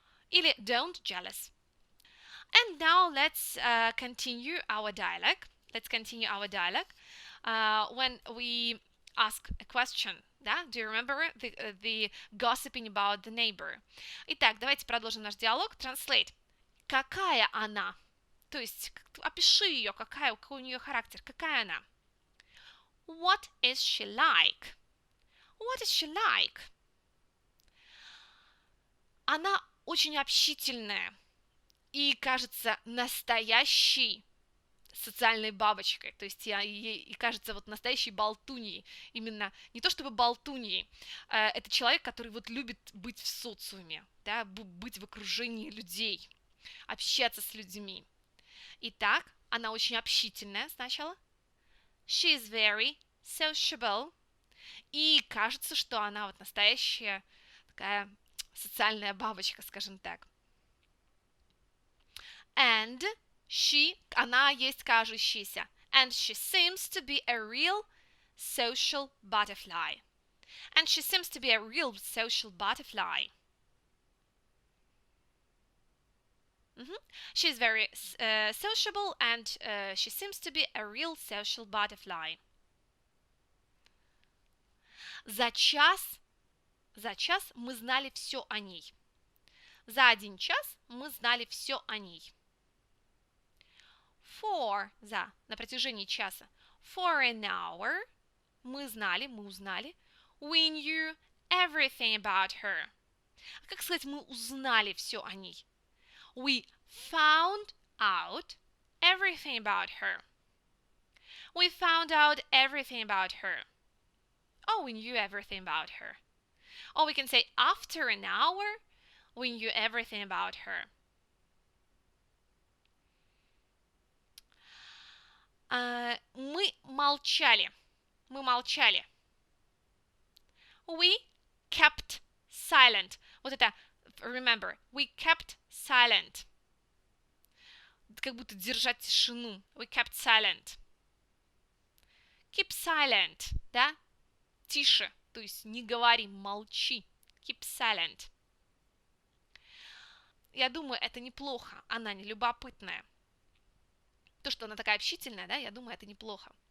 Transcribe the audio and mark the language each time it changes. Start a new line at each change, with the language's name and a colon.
English: Или don't jealous. And now let's continue our dialogue. Let's continue our dialogue. When we ask a question, да? Do you remember the gossiping about the neighbor?
Russian: Итак, давайте продолжим наш диалог. Translate. Какая она? То есть, опиши ее, какой у нее характер, какая она?
English: What is she like? What is she like?
Russian: Она очень общительная и кажется настоящей социальной бабочкой, то есть ей кажется вот настоящей болтуньей, именно не то чтобы болтуньей, это человек, который вот любит быть в социуме, да, быть в окружении людей, общаться с людьми. Итак, она очень общительная сначала.
English: She is very sociable.
Russian: И кажется, что она вот настоящая такая социальная бабочка, скажем так.
English: And she,
Russian: она есть кажущаяся.
English: And she seems to be a real social butterfly. And she seems to be a real social butterfly. She is very sociable, and she seems to be a real social butterfly.
Russian: За час мы знали все о ней. За 1 час мы знали все о ней. На протяжении часа.
English: For an hour
Russian: мы узнали.
English: We knew everything about her.
Russian: Как сказать, мы узнали все о ней?
English: We found out everything about her. We found out everything about her. Oh, we knew everything about her. Or we can say after an hour, we knew everything about her.
Russian: Мы молчали.
English: We kept silent.
Russian: Вот это,
English: remember, we kept silent.
Russian: Как будто держать тишину.
English: We kept silent. Keep silent, да?
Russian: Тише, то есть не говори, молчи.
English: Keep silent.
Russian: Я думаю, это неплохо. Она не любопытная. То, что она такая общительная, да, я думаю, это неплохо.